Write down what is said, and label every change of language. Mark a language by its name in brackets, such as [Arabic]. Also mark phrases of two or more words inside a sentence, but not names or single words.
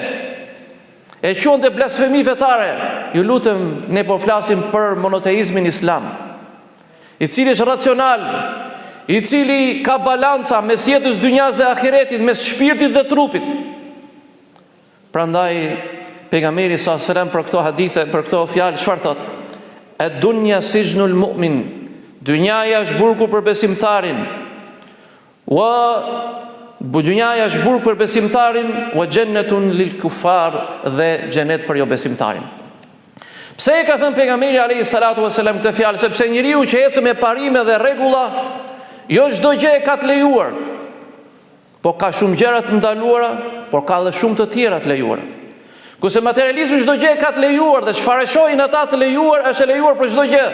[Albanian] E quante blasfemi fetare. Ju lutem, ne po flasim për monoteizmin islam, i cili është racional, i cili ka balanca mes jetës dynjas dhe ahiretit, mes shpirtit dhe trupit. Prandaj pejgamberi sa selam për këto hadithe, për këto fjalë, çfarë thot? [Arabic] "الدنيا سجن المؤمن." [Albanian] Dynjaja është burgu për besimtarin. Dynjaja është burg për besimtarin, [Arabic] وجنة للكفار, [Albanian] dhe xhenet për jo besimtarin. Pse e ka thënë pejgamberi [Arabic] عليه الصلاة والسلام [Albanian] këtë fjalë? Sepse njeriu që ecë me parime dhe rregulla, jo çdo gjë e ka të lejuar, po ka shumë gjëra të ndaluara, por ka edhe shumë të tjera të lejuara. Kurse materializmi çdo gjë e ka të lejuar, dhe çfarë shohin ata të lejuar është e lejuar për çdo gjë.